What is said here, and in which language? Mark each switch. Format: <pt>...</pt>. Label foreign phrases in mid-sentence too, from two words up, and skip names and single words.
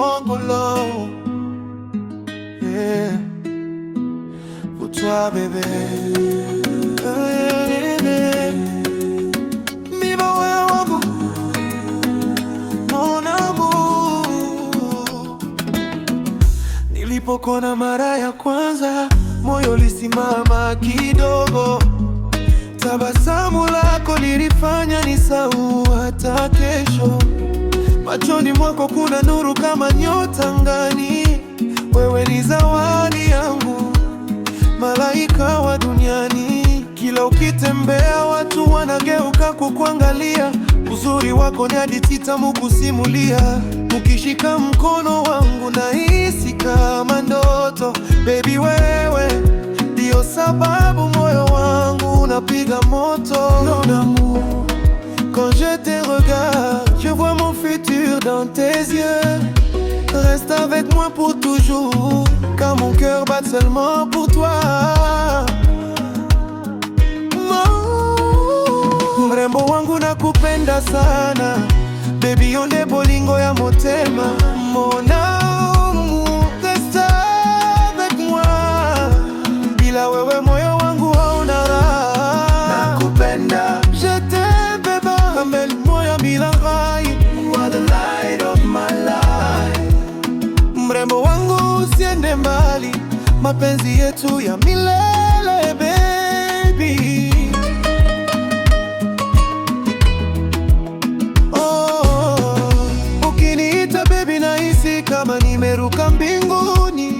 <ln>mokolo.</ln> <en>Yeah.</en> <fr>Pour toi bébé.</fr> <sw>Miba wewe wangu,</sw> <fr>mon amour.</fr> <sw>Nilipokona mara ya kwanza, moyo lisimama kidogo. Tabasamu lako lilifanya nisahau hata kesho. Machoni mwako kuna nuru kama nyota angani. Wewe ni zawadi yangu, malaika wa duniani. Kila ukitembea watu wanageuka kukuangalia. Uzuri wako ni hadithi tamu kusimulia. Ukishika mkono wangu nahisi kama ndoto. Baby wewe ndio sababu moyo wangu unapiga moto.</sw> <fr>Mon amour, quand je te regarde, je vois mon futur dans tes yeux. Reste avec moi pour toujours, car mon cœur bat seulement pour toi.</fr> <sw>Mrembo wangu nakupenda sana, baby</sw> <ln>yonde bolingo ya motema.</ln> <fr>Mon amour, reste avec moi,</fr> <sw>bila wewe moyo wangu hauna raha.</sw> <ln>Nakupenda,</ln> <fr>je t'aime</fr> <ln>beba, kameli moya milangai.</ln> <en>You are the light of my life.</en> <sw>Mrembo wangu usiende mbali, mapenzi yetu ya milele baby. Ukiniita baby nahisi kama nimeruka mbinguni.</sw>